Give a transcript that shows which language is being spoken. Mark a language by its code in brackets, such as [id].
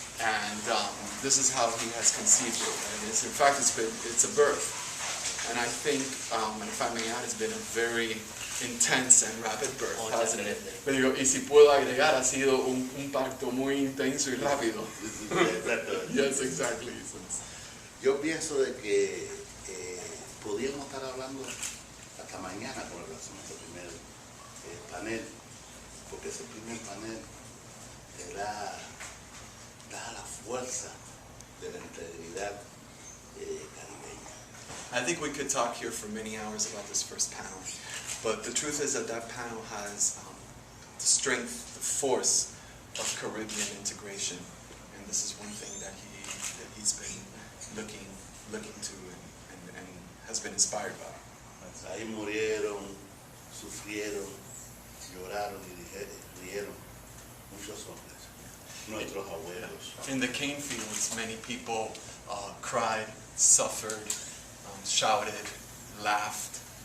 [en] And this is how he has conceived it. And it's, in fact, it's a birth. And I think, and if I may add, it's been a very intense and rapid birth, hasn't it? [es] Pero digo, y si puedo agregar, ha sido un parto muy intenso y rápido. [en] Yes, exactly. [es] Yo pienso de que podríamos estar hablando hasta mañana con relación a este primer panel, porque ese primer panel te da la fuerza de la integridad caribeña. [en] I think we could talk here for many hours about this first panel, but the truth is that panel has the strength, the force of Caribbean integration, and this is one thing that he's been looking to and has been inspired by. [es] Ahí murieron, sufrieron, lloraron y rieron muchos hombres, nuestros abuelos. [en] In the cane fields, many people cried, suffered, shouted, laughed.